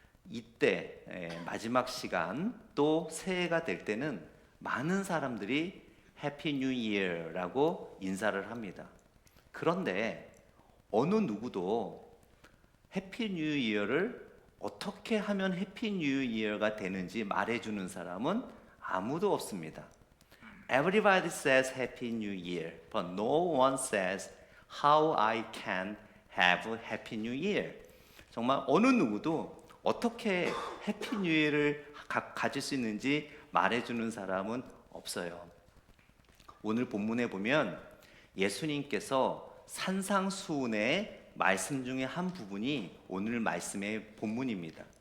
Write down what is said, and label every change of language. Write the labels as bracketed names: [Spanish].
[Korean] 이때 마지막 시간 또 새해가 될 때는 많은 사람들이 해피 뉴 이어라고 인사를 합니다. 그런데 어느 누구도 해피 뉴 이어를 어떻게 하면 해피 뉴 이어가 되는지 말해주는 사람은 아무도 없습니다. [English] Everybody says Happy New Year, but no one says how I can have a Happy New Year. [Korean] 정말 어느 누구도 어떻게 해피 뉴 이어를 가질 수 있는지 말해주는 사람은 없어요. 오늘 본문에 보면 예수님께서 산상수훈의 말씀 중에 한 부분이 오늘 말씀의 본문입니다.